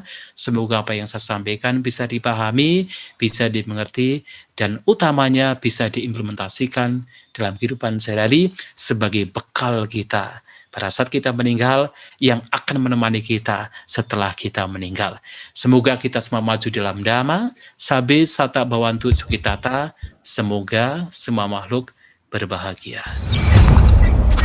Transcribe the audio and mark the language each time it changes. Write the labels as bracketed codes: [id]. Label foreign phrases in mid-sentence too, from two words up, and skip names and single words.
[id] Semoga apa yang saya sampaikan bisa dipahami, bisa dimengerti, dan utamanya bisa diimplementasikan dalam kehidupan sehari-hari sebagai bekal kita pada saat kita meninggal, yang akan menemani kita setelah kita meninggal. Semoga kita semua maju dalam dhamma, [pi] sabe sata bhavantu sukhitata, [id] semoga semua makhluk berbahagia.